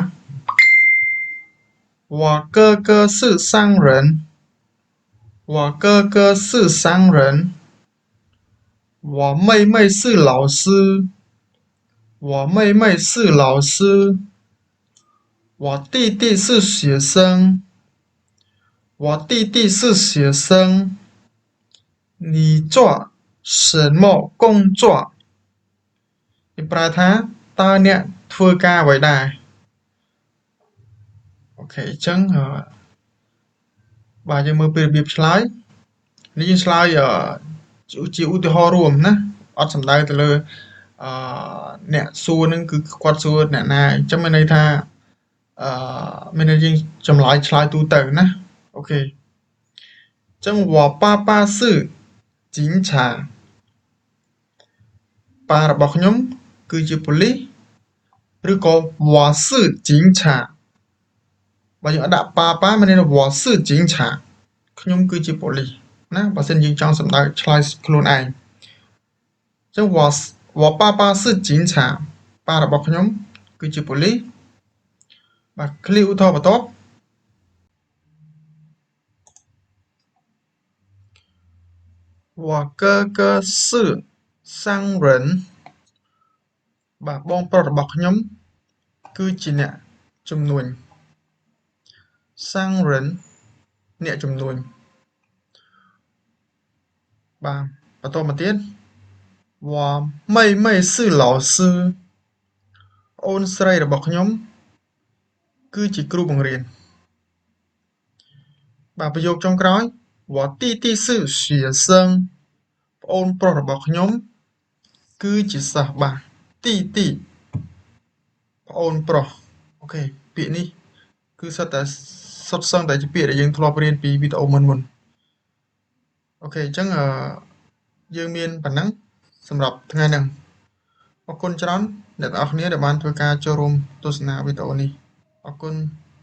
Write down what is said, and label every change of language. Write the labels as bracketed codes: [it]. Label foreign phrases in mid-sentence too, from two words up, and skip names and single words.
[zh] 我哥哥是商人我哥哥是商人我妹妹是老师我妹妹是老师我弟弟是学生我弟弟是学生你做什么工作 [km] គេប្រែថាតើអ្នកធ្វើការអ្វីដែរ អូខេអញ្ចឹងបាទយើងមើលពីរបៀបឆ្លើយនេះយើងឆ្លើយជាឧទាហរណ៍រួមណាអត់សំដៅទៅលើអ្នកសួរនឹងគឺគាត់សួរអ្នកណាអញ្ចឹងមានន័យថាមានន័យយើងចម្លើយឆ្លើយទូទៅណាអូខេអញ្ចឹង [zh] 我爸爸是警察 [km] ប៉ារបស់ខ្ញុំគឺជាប៉ូលីសឬក៏ [zh] 我是警察 [km] បើយើងអត់ដាក់ប៉ាមានន័យថា [zh] 我是警察 [km] ខ្ញុំគឺជាប៉ូលីសណាបើសិនយើងចង់សម្ដៅឆ្លើយខ្លួនឯងអញ្ចឹង [zh] 我爸爸是警察 [km] ប៉ារបស់ខ្ញុំគឺជាប៉ូលីសបាទឃ្លាឧទាហរណ៍បន្ទាប់ [zh] 我哥哥是商人 [km] បាទបងប្រុសរបស់ខ្ញុំគឺជាអ្នកជំនួញ商人អ្នកជំនួញ បាទបន្តមកទៀត [zh] 我妹妹是老师 [km] អូនស្រីរបស់ខ្ញុំគឺជាគ្រូបង្រៀន បាទប្រយោគចុងក្រោយ [zh] 我弟弟是学生 [km] ប្អូនប្រុសរបស់ខ្ញុំគឺជាសិស្សបាទទីប្អូនប្រុសអូខេពាក្យនេះគឺសុទ្ធសឹងតែជាពាក្យដែលយើងធ្លាប់រៀនពីវីដេអូមុនអូខេអញ្ចឹងយើងមានប៉ុណ្ណឹងសម្រាប់ថ្ងៃនេះអរគុណច្រើនអ្នកទាំងអស់គ្នាដែលបានធ្វើការចូលរួមទស្សនាវីដេអូនេះអរគុណ